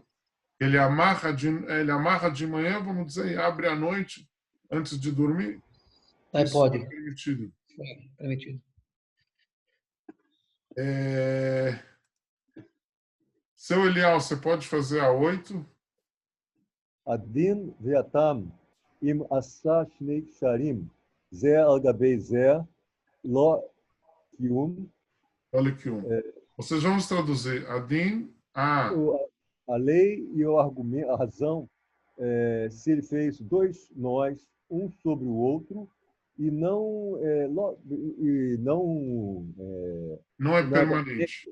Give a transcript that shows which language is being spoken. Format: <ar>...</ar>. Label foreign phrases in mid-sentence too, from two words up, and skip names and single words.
<pt>Ele amarra de manhã, vamos dizer, e abre à noite antes de dormir. Aí Isso pode. é permitido. Permitido. Seu Elial, você pode fazer a 8?</pt> <he>הדין ואתם אם עשה שני קשרים זה על גבי זה לא קיום.</he> <pt>Olha que Vocês vão traduzir. Adin, a lei e o argumento, a razão, se ele fez 2 nós, um sobre o outro, e não permanente.</pt>